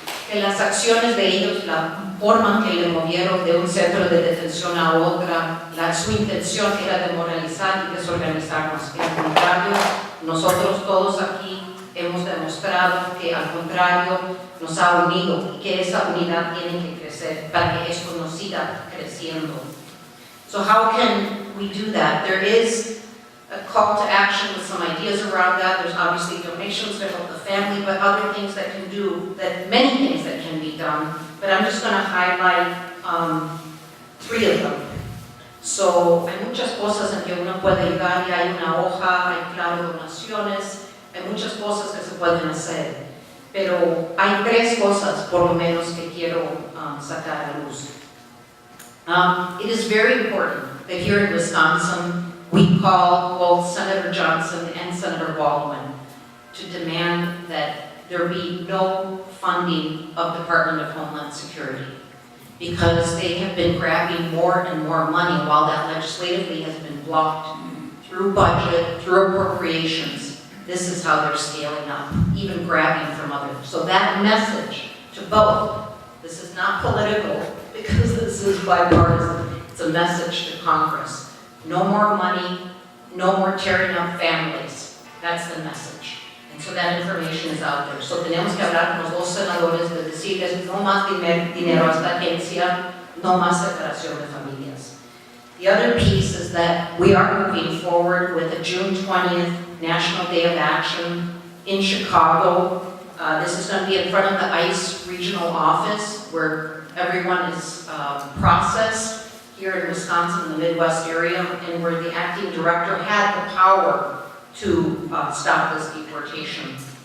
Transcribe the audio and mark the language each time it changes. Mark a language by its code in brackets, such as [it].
[es] que las acciones de ellos, la forma en que le movieron de un centro de detención a otra, su intención era demoralizar y desorganizarnos. Al contrario, nosotros todos aquí hemos demostrado que al contrario nos ha unido y que esa unidad tiene que crecer para que esto nos siga creciendo. [en] So how can we do that? There is a call to action with some ideas around that. There's obviously donations to help the family, but other things that can do, many things that can be done. But I'm just going to highlight 3 of them. [es] So hay muchas cosas en que uno puede ayudar, y hay una hoja, hay claro donaciones, hay muchas cosas que se pueden hacer. Pero hay 3 cosas, por lo menos, que quiero sacar a luz. [en] It is very important that here in Wisconsin, we call both Senator Johnson and Senator Baldwin to demand that there be no funding of Department of Homeland Security, because they have been grabbing more and more money while that legislatively has been blocked through budget, through appropriations. This is how they're scaling up, even grabbing from others. So that message to both, this is not political, because this is bipartisan, it's a message to Congress. No more money, no more tearing up families. That's the message. And so that information is out there. [es] So tenemos que hablar con los 2 senadores de decirles no más dinero a esta agencia, no más separación de familias. [en] The other piece is that we are moving forward with a June 20th National Day of Action in Chicago This is going to be in front of the ICE regional office where everyone is processed here in Wisconsin, in the Midwest area, and where the acting director had the power to stop this deportation.